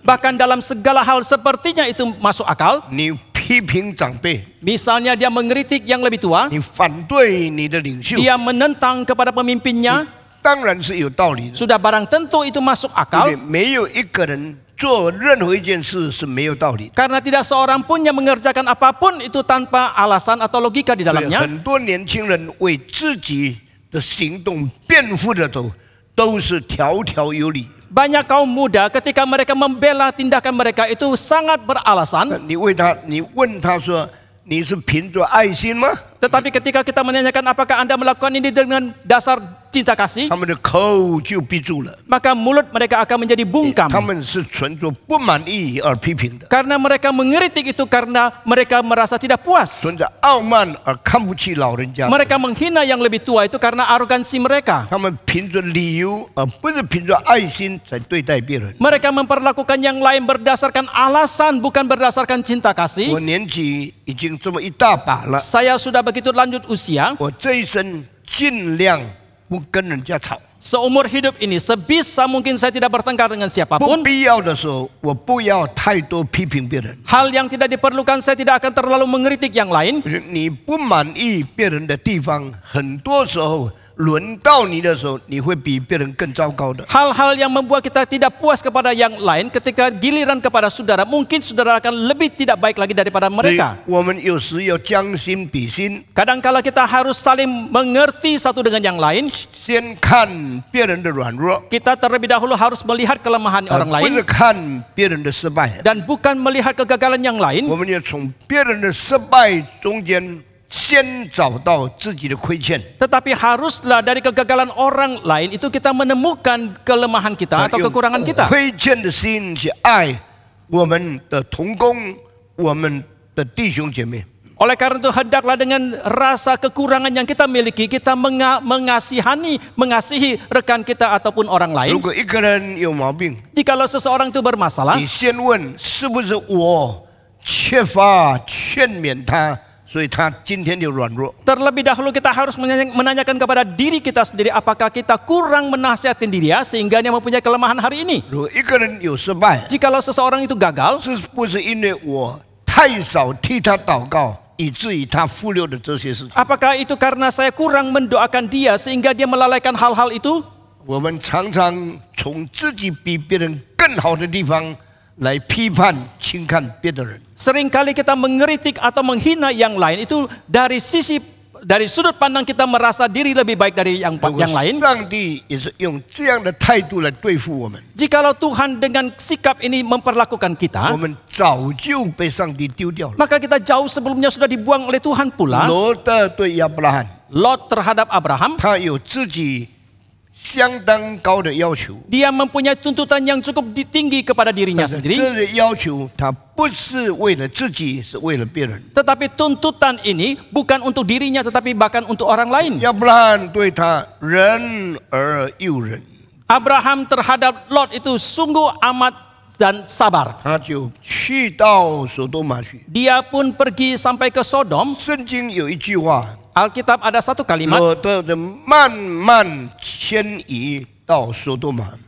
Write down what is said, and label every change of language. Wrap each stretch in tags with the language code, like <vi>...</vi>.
<id>Bahkan dalam segala hal sepertinya itu masuk akal.</id> <zh>你批评长辈，</zh> <id>Misalnya dia mengkritik yang lebih tua,</id> <zh>你反对你的领袖，</zh> <id>dia menentang kepada pemimpinnya,</id> <zh>当然是有道理的。</zh> <id>sudah barang tentu itu masuk</id> <zh>对不</zh> <id>akal.</id> <zh>对？没有一个人做任何一件事是没有道理的。</zh> <id>Karena tidak seorang pun yang mengerjakan apapun itu tanpa alasan atau logika di</id> <zh>所以</zh> <id>dalamnya.</id> <zh>很多年轻人为自己的行动辩护的都是条条有理。</zh> <id>Banyak kaum muda ketika mereka membela tindakan mereka itu sangat beralasan.</id> <zh>你问他说你是凭着爱心吗？</zh> <id>Tetapi ketika kita menanyakan apakah Anda melakukan ini dengan dasar cinta kasih,</id> <zh>他们的口就闭住了，</zh> <id>maka mulut mereka akan menjadi bungkam.</id> <zh>他们是存着不满意而批评的，</zh> <id>Karena mereka mengkritik itu karena mereka merasa tidak puas.</id> <zh>存着傲慢而看不起老人家。</zh> <id>Mereka menghina yang lebih tua itu karena arogansi mereka.</id> <zh>他们凭着理由而不是凭着爱心在对待别人。</zh> <id>Mereka memperlakukan yang lain berdasarkan alasan bukan berdasarkan cinta kasih.</id> <zh>年纪已经这么一大把了，</zh> <id>Saya sudah begitu lanjut usia.</id> <zh>我这一生尽量不跟人家吵，</zh> <id>Seumur hidup ini sebisa mungkin saya tidak bertengkar dengan</id> <zh>不</zh> <id>siapapun.</id> <zh>必要的时候我不要太多批评别人。</zh> <id>Hal yang tidak diperlukan saya tidak akan terlalu mengkritik yang lain.</id> <zh>你不满意别人的地方，很多时候轮到你的时候，你会比别人更糟糕的。</zh> <id>Hal-hal yang membuat kita tidak puas kepada yang lain ketika giliran kepada saudara, mungkin saudara akan lebih tidak baik lagi daripada</id> <zh>所以</zh> <id>mereka.</id> <zh>我们有时要将心比心，</zh> <id>Kadangkala kita harus saling mengerti satu dengan yang lain.</id> <zh>先看别人的软弱，</zh> <id>Kita terlebih dahulu harus melihat kelemahan</id> <zh>而</zh> <id>orang</id> <zh>不是</zh> <id>lain</id> <zh>看别人的失败。</zh> <id>dan bukan melihat kegagalan yang lain.</id> <zh>我们要从别人的失败中间，先找到自己的亏欠。</zh> <id>Tetapi haruslah dari kegagalan orang lain itu kita menemukan kelemahan kita atau</id> <zh>用</zh> <id>kekurangan kita.</id> <zh>亏欠的心去爱我们的同工，我们的弟兄姐妹。</zh> <id>Oleh karena itu hendaklah dengan rasa kekurangan yang kita miliki kita mengasihi rekan kita ataupun orang</id> <zh>如</zh> <id>lain.</id> <zh>果一个人有毛病，</zh> <id>Jikalau seseorang itu bermasalah,</id> <zh>你先问是不是我缺乏劝勉他，所以他今天就软弱。</zh> <id>terlebih dahulu kita harus menanyakan kepada diri kita sendiri apakah kita kurang menasihatin dia sehingga dia mempunyai kelemahan hari ini.</id> <zh>如果一个人有失败，</zh> <id>Jikalau seseorang itu gagal,</id> <zh>是不是因为我太少替他祷告，以至于他忽略了这些事情？</zh> <id>apakah itu karena saya kurang mendoakan dia sehingga dia melalaikan hal-hal itu?</id> <zh>我们常常从自己比别人更好的地方来批判、轻看别的人。</zh> <id>Seringkali kita mengkritik atau menghina yang lain itu dari sudut pandang kita merasa diri lebih baik dari yang</id> <zh>如果</zh> <id>lain.</id> <zh>上帝也是用这样的态度来对付我们，</zh> <id>Jikalau Tuhan dengan sikap ini memperlakukan</id> <zh>我</zh> <id>kita,</id> <zh>们早就被上帝丢掉了。</zh> <id>maka kita jauh sebelumnya sudah dibuang oleh Tuhan pula.</id> <zh>罗德对亚伯拉罕，</zh> <id>Lot terhadap Abraham,</id> <zh>他有自己相当高的要求，</zh> <id>dia mempunyai tuntutan yang cukup tinggi kepada dirinya</id> <zh>但是</zh> <id>sendiri.</id> <zh>这个要求他不是为了自己，是为了别人。</zh> <id>Tetapi tuntutan ini bukan untuk dirinya tetapi bahkan untuk orang lain.</id> <zh>亚伯拉罕对他仁而又仁，</zh> <id>Abraham terhadap Lot itu sungguh amat dan sabar.</id> <zh>他就去到所多玛去。</zh> <id>Dia pun pergi sampai ke Sodom.</id> <zh>圣经有一句话，</zh> <id>Alkitab ada satu kalimat,</id> <zh>罗德的慢慢迁移到所多玛。</zh>